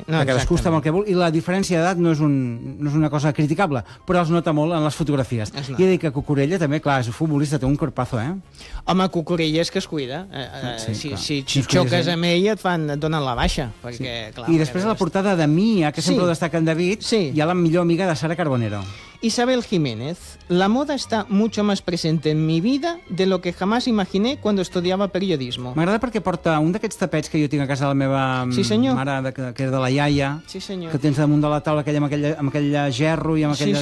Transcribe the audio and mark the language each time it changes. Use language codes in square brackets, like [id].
[ca] No, que cadascú està amb el que vol. I la diferència d'edat no és una cosa criticable, però es nota molt en les fotografies. I he dit que Cucurella també, clar, és un futbolista, té un corpazo, eh? Home, Cucurella és que es cuida. Si xoques sí. amb ella, et donen la baixa. Perquè, sí. clar, i després a la portada de Mia, que sí. sempre ho destaca en David, sí. hi ha la millor amiga de Sara Carbonero. [es] Isabel Jiménez, la moda está mucho más presente en mi vida de lo que jamás imaginé cuando estudiaba periodismo. [ca] M'agrada perquè porta un d'aquests tapets que jo tinc a casa de la meva sí, senyor. Mare, que és de la iaia, sí, senyor. Que tens damunt de la taula aquella, amb aquella gerro i amb aquella...